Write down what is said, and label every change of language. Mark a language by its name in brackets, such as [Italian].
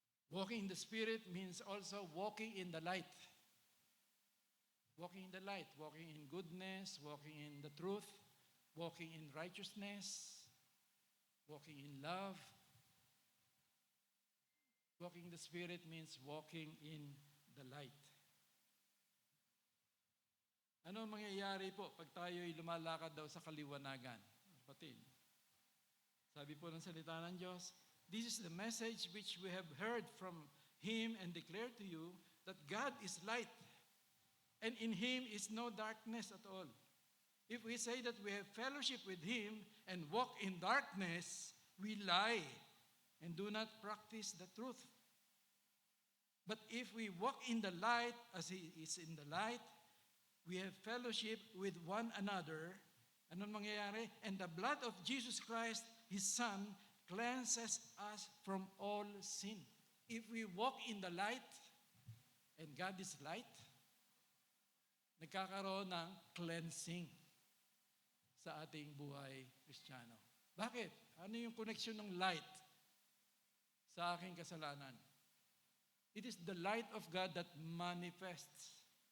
[English] Walking in the Spirit means also walking in the light. Walking in the light, walking in goodness, walking in the truth, walking in righteousness, walking in love. Walking in the Spirit means walking in the light. [Filipino] Ano ang mangyayari po pag tayo'y lumalakad daw sa kaliwanagan? Kapatid, sabi po ng salita ng Diyos, [English] this is the message which we have heard from Him and declare to you that God is light, and in Him is no darkness at all. If we say that we have fellowship with Him and walk in darkness, we lie and do not practice the truth. But if we walk in the light as He is in the light, we have fellowship with one another. [Filipino] Anong mangyayari? [English] And the blood of Jesus Christ, His Son, cleanses us from all sin. If we walk in the light, and God is light, [Filipino] nagkakaroon ng cleansing sa ating buhay Kristiyano. Bakit? Ano yung connection ng light sa aking kasalanan? [English] It is the light of God that manifests.